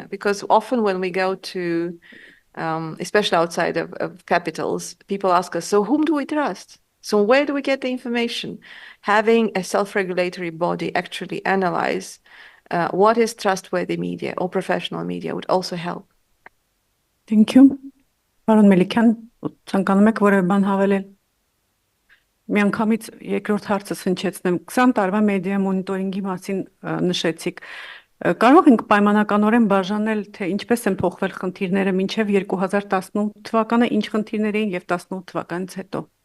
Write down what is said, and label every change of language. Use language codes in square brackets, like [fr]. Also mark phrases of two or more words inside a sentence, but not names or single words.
[en] Because often when we go to especially outside of capitals, people ask us, so whom do we trust? So where do we get the information? Having a self-regulatory body actually analyze what is trustworthy media or professional media would also help. Thank you. [hy] Պարոն Մելիքյան, ցանկանում եք որևէ բան հավելել։ Միանգամից երկրորդ հարցը հնչեցնեմ։ 20 տարվա մեդիա մոնիտորինգի մասին նշեցիք։ Կարող ենք պայմանականորեն բաժանել, թե ինչպես են փոխվել խնդիրները մինչև 2018 թվականը, ինչ խնդիրներ էին եւ 18 թվականից հետո։